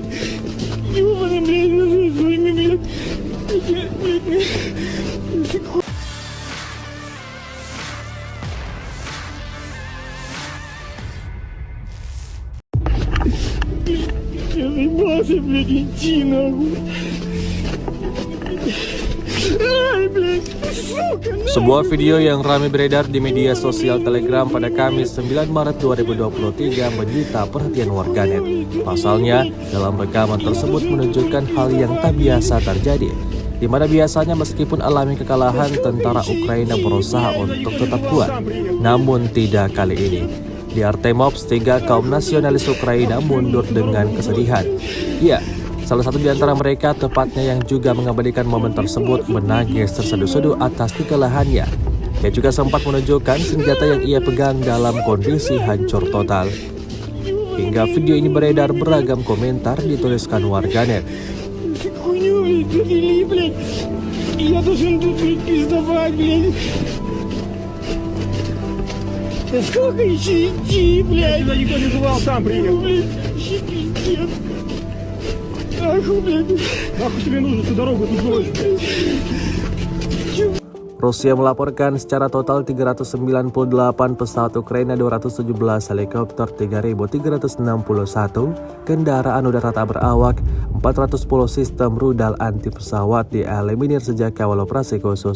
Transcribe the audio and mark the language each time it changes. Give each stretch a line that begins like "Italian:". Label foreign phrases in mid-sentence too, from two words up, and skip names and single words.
Russian: Ёбаный, блядь, своими, блядь! Я заебался, блядь, идти, нахуй! Ай, блядь, сука, нахуй!
Indonesian: Sebuah video yang ramai beredar di media sosial Telegram pada Kamis 9 Maret 2023 menyita perhatian warganet. Pasalnya, dalam rekaman tersebut menunjukkan hal yang tak biasa terjadi, di mana biasanya meskipun alami kekalahan, tentara Ukraina berusaha untuk tetap kuat. Namun tidak kali ini. Di Artemovsk, 3 kaum nasionalis Ukraina mundur dengan kesedihan. Ya, salah satu di antara mereka, tepatnya yang juga mengabadikan momen tersebut, menangis terseduh-seduh atas kekalahannya. Ia juga sempat menunjukkan senjata yang ia pegang dalam kondisi hancur total. Hingga video ini beredar, beragam komentar dituliskan warganet.
Russian: Сколько еще идти, блядь? Сюда никто не звал, сам приехал. Пиздец. Нахуй, блядь. Нахуй тебе нужно всю дорогу тут бросить, блядь.
Indonesian: Rusia melaporkan secara total 398 pesawat Ukraina, 217 helikopter, 3.361 kendaraan udara tak berawak, 410 sistem rudal anti pesawat dieliminir sejak awal operasi khusus.